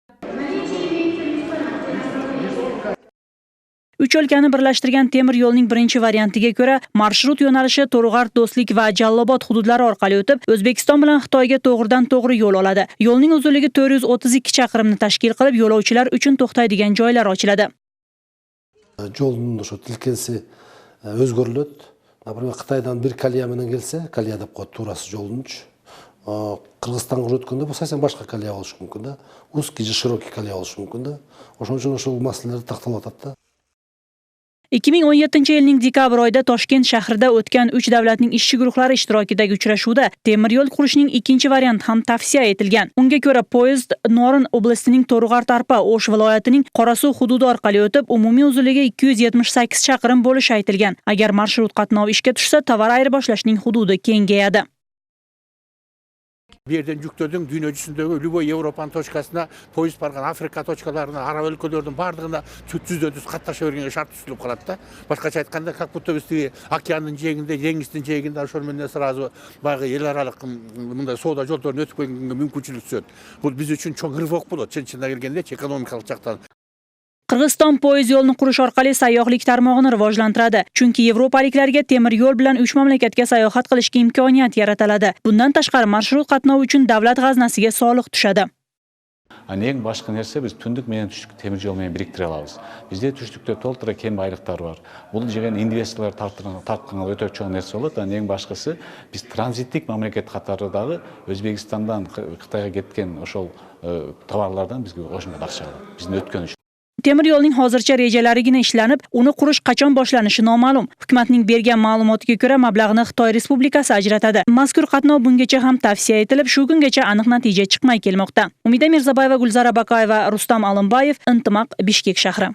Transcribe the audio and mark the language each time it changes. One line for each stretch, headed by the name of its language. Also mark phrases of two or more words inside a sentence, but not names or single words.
Uzbek: 3 o'lkani birlashtirgan temir yo'lning birinchi variantiga ko'ra, marshrut yo'nalishi To'rug'art, Do'stlik va Jalolobod hududlari orqali o'tib, O'zbekiston bilan Xitoyga to'g'ridan-to'g'ri yo'l oladi. Yo'lning uzunligi 432 chaqirimni tashkil qilib, yo'lovchilar uchun to'xtaydigan joylar ochiladi.
Kyrgyz: Жолдун ошо тилкенси өзгөрүлөт. Например, Кытайдан бир колея менен келсе, колея деп коет туурасы жолдунчу. Кыргызстанга өткөндө бул совсем башка колея болушу мүмкүн да. Узкий же широкий колея болушу мүмкүн да. Ошон үчүн ошол маселелер такталып атат да.
Uzbek: 2017-yilning dekabr oyida Toshkent shahrida o'tgan 3 davlatning ishchi guruhlari ishtirokidagi uchrashuvda temir yo'l qurishning ikkinchi varianti ham tavsiya etilgan. Unga ko'ra, poyezd Norin oblastining To'rug'art, Arpa, O'sh viloyatining Qorasuv hududi orqali o'tib, umumiy uzunligi 278 chaqirim bo'lishi aytilgan. Agar marshrut qatnovi ishga tushsa, tovar ayirboshlashning hududi kengayadi.
Kyrgyz: Бир жерден жүктөдүң дүйнө жүзүндөгү любой Европаның точкасына, поезд барған Африка точкаларына, араб өлкөлөрдүн бардығына түз катташа бергенге шарт түзүлүп калат да. Башкача айтканда,
Russian: как будто
Kyrgyz: биз океандын жээгинде, деңиздин жээгинде ошол менен сразу баягы эл аралык мындай соода жолдорун өтүп келгенге мүмкүнчүлүк түзөт. Бул биз үчүн чоң рывок болот, чын-чынына келгенде, экономикалык жактан.
Uzbek: Qirg'iziston poyezd yo'lini qurish orqali sayyohlik tarmog'ini rivojlantiradi. Chunki yevropaliklarga temir yo'l bilan 3 mamlakatga sayohat qilishga imkoniyat yaratiladi. Bundan tashqari marshrut qatnovi uchun davlat g'aznasiga soliq tushadi.
Kyrgyz: Eң башкы нерсе биз түндүк менен түштүк темир жол менен бириктире алабыз. Бизде түштүктө толтура кем байлыктар бар. Бул жеген инвесторлор тартканга өтө чоң нерсе болот. Эң башкысы биз транзиттик мамлекет катары дагы Өзбекстандан Кытайга кеткен ошол товарлардан бизге кошумча акча алат. Биздин өткөн үчүн.
Uzbek: Temir yo'lning hozircha rejalarigina ishlanib, uni qurish qachon boshlanishi noma'lum. Hukumatning bergan ma'lumotiga ko'ra, mablag'ni Xitoy Respublikasi ajratadi. Mazkur qatnov bungacha ham tavsiya etilib, shu kungacha aniq natija chiqmay kelmoqda. Umida Mirzabayeva, Gulzara Bakayeva, Rustam Alimbayev, Intimaq, Bishkek shahri.